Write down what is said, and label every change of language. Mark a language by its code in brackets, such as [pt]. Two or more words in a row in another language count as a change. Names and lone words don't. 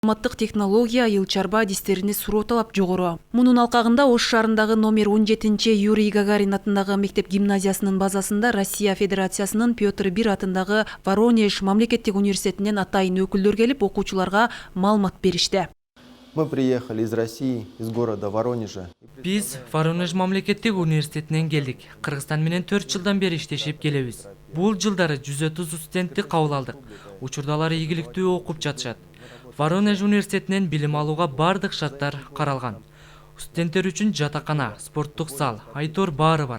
[ky] Маалыматтык технология, айыл чарба адистерине суроо талап жогору. Мунун алкагында Ош шаарындагы номер 17 Юрий Гагарин атындагы мектеп гимназиясынын базасында Россия Федерациясынын Петр I атындагы Воронеж мамлекеттик университетинен атайын өкүлдөр келип, окуучуларга маалымат беришти. [ru] Мы приехали из России, из города Воронежа. [ky] Биз Воронеж мамлекеттик университетинен келдик. Кыргызстан менен 4 жылдан бери иштешип келебиз. Бул жылдары 130 студентти кабыл алдык. Учурда алар ийгиликтүү окуп жатышат. Воронеж университетинен билим алууга бардык шарттар каралган. Студенттер үчүн жатакана, спорттук зал, айтор баары бар.